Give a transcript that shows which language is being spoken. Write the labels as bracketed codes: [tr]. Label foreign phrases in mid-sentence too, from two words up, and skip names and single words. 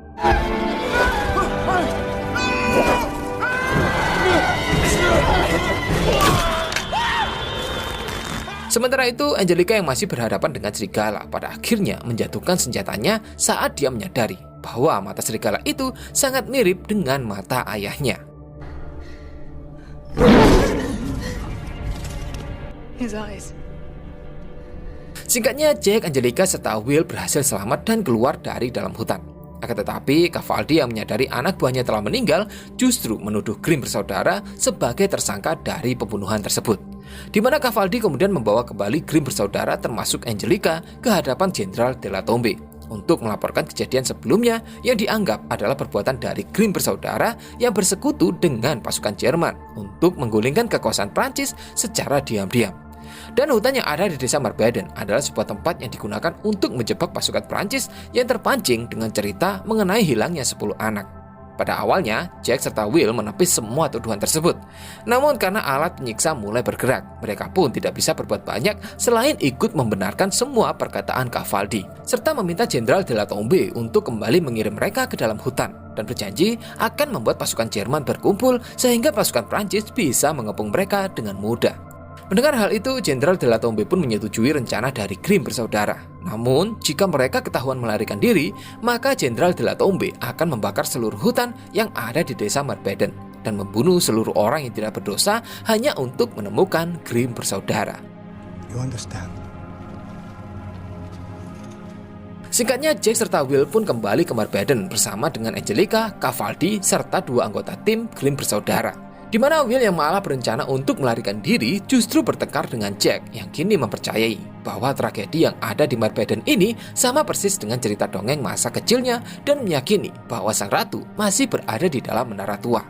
[id] Sementara itu, Angelica yang masih berhadapan dengan serigala pada akhirnya menjatuhkan senjatanya saat dia menyadari bahwa mata serigala itu sangat mirip dengan mata ayahnya. [en] His eyes. [id] Singkatnya, Jack, Angelica, serta Will berhasil selamat dan keluar dari dalam hutan. Akan tetapi, Cavaldi yang menyadari anak buahnya telah meninggal justru menuduh Grimm bersaudara sebagai tersangka dari pembunuhan tersebut. Di mana Cavaldi kemudian membawa kembali Grimm bersaudara termasuk Angelica ke hadapan Jenderal de la Tombe untuk melaporkan kejadian sebelumnya yang dianggap adalah perbuatan dari Grimm bersaudara yang bersekutu dengan pasukan Jerman untuk menggulingkan kekuasaan Prancis secara diam-diam. Dan hutan yang ada di desa Marbeden adalah sebuah tempat yang digunakan untuk menjebak pasukan Prancis yang terpancing dengan cerita mengenai hilangnya 10 anak. Pada awalnya, Jack serta Will menepis semua tuduhan tersebut. Namun karena alat penyiksa mulai bergerak, mereka pun tidak bisa berbuat banyak selain ikut membenarkan semua perkataan Cavaldi, serta meminta Jenderal de la Tombe untuk kembali mengirim mereka ke dalam hutan, dan berjanji akan membuat pasukan Jerman berkumpul sehingga pasukan Prancis bisa mengepung mereka dengan mudah. Mendengar hal itu, Jenderal de la Tombe pun menyetujui rencana dari Grimm bersaudara. Namun, jika mereka ketahuan melarikan diri, maka Jenderal de la Tombe akan membakar seluruh hutan yang ada di desa Marbeden dan membunuh seluruh orang yang tidak berdosa hanya untuk menemukan Grimm bersaudara. [en] You understand? [id] Singkatnya, Jack serta Will pun kembali ke Marbeden bersama dengan Angelica, Cavaldi, serta 2 anggota tim Grimm bersaudara. Di mana Will yang malah berencana untuk melarikan diri justru bertengkar dengan Jack yang kini mempercayai bahwa tragedi yang ada di Marbeden ini sama persis dengan cerita dongeng masa kecilnya dan meyakini bahwa sang ratu masih berada di dalam menara tua.